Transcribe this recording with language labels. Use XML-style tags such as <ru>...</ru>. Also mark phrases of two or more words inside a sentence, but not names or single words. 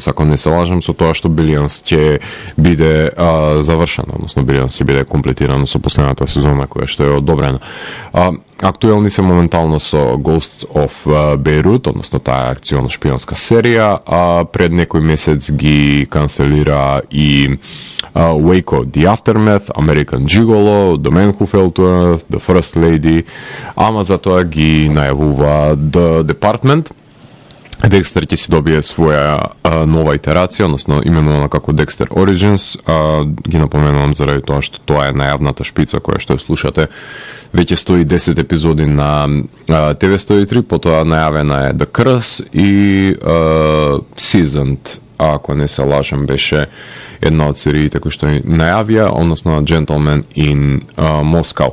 <mk>Ако не се лажам со тоа што Billions ќе биде завршено, односно Billions ќе биде комплетирано со последната сезона која што е одобрена. Актуелни се моментално со Ghosts of Beirut, односно таа акцијно шпионска серија, а пред некој месец ги канцелира и Waco, The Aftermath, American Gigolo, The Man Who Fell to Earth, The First Lady, ама затоа ги најавува The Department. Dexter ќе си добие своја нова итерација, односно именувана како Dexter Origins. Ги напоменувам заради тоа што тоа е најавната шпица која што ја слушате. Веќе стои 10 епизоди на TV103, потоа најавена е The Curse и Seasoned, ако не се лажам, беше една од сериите кои што најавија, односно Gentleman in Moscow.</mk>